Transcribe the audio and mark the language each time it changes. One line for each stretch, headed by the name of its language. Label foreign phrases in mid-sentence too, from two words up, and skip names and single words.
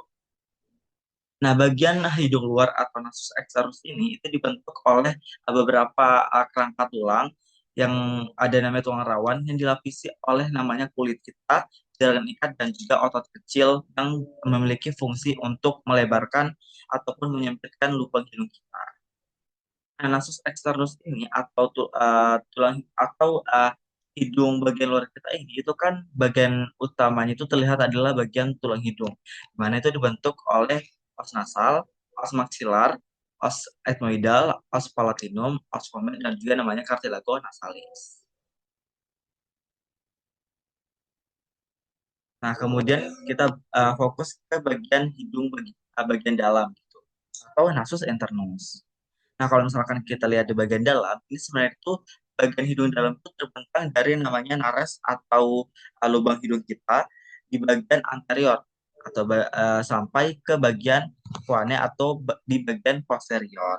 Indonesian: Nah, bagian hidung luar atau
Latin: nasus eksternus
Indonesian: ini itu dibentuk oleh beberapa kerangka tulang yang ada namanya tulang rawan yang dilapisi oleh namanya kulit kita, jaringan ikat dan juga otot kecil yang memiliki fungsi untuk melebarkan ataupun menyempitkan lubang hidung kita. Nah,
Latin: nasus eksternus
Indonesian: ini atau tulang atau hidung bagian luar kita ini itu kan bagian utamanya itu terlihat adalah bagian tulang hidung, di mana itu dibentuk oleh
Latin: os nasal, os maksilar, os etmoidal, os palatinum, os pomer,
Indonesian: dan juga namanya
Latin: cartilago nasalis.
Indonesian: Nah, kemudian kita fokus ke bagian hidung bagian dalam gitu, atau
Latin: nasus internus.
Indonesian: Nah, kalau misalkan kita lihat di bagian dalam, ini sebenarnya itu bagian hidung dalam itu terbentang dari namanya nares atau lubang hidung kita di bagian anterior atau sampai ke bagian kuane atau di bagian posterior.